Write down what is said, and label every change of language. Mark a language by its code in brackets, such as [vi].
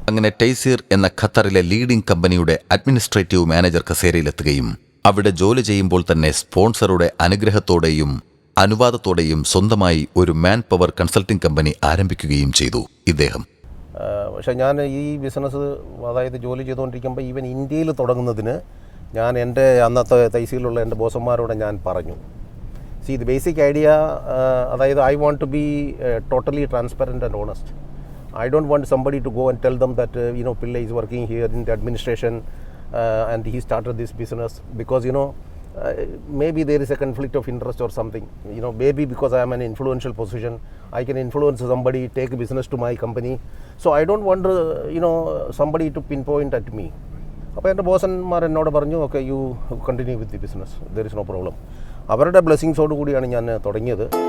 [ml] അങ്ങനെ ടൈസീർ എന്ന ഖത്തറിലെ ലീഡിംഗ് കമ്പനിയുടെ അഡ്മിനിസ്ട്രേറ്റീവ് മാനേജർ കസേരയിലെത്തുകയും അവിടെ ജോലി ചെയ്യുമ്പോൾ തന്നെ സ്പോൺസറുടെ അനുഗ്രഹത്തോടെയും അനുവാദത്തോടെയും സ്വന്തമായി ഒരു മാൻ പവർ കൺസൾട്ടിംഗ് കമ്പനി ആരംഭിക്കുകയും ചെയ്തു ഇദ്ദേഹം. പക്ഷേ ഞാൻ ഈ ബിസിനസ്, അതായത് ജോലി ചെയ്തുകൊണ്ടിരിക്കുമ്പോൾ ഈവൻ ഇന്ത്യയിൽ തുടങ്ങുന്നതിന് ഞാൻ എൻ്റെ അന്നത്തെ തൈസീലുള്ള എൻ്റെ ബോസന്മാരോട് ഞാൻ പറഞ്ഞു, [en] the basic idea, [ml] അതായത് [en] I want to be totally transparent and honest. I don't want somebody to go and tell them that, Pillai is working here in the administration and he started this business because, maybe there is a conflict of interest or something. Maybe because I am an influential position, I can influence somebody, take business to my company. So I don't want, somebody to pinpoint at me. [ml] അപ്പോൾ എൻ്റെ ബോസന്മാർ എന്നോട് പറഞ്ഞു, [en] Okay, you continue with the business, there is no problem. [ml] അവരുടെ ബ്ലെസ്സിങ്സോട് കൂടിയാണ് ഞാൻ തുടങ്ങിയത്.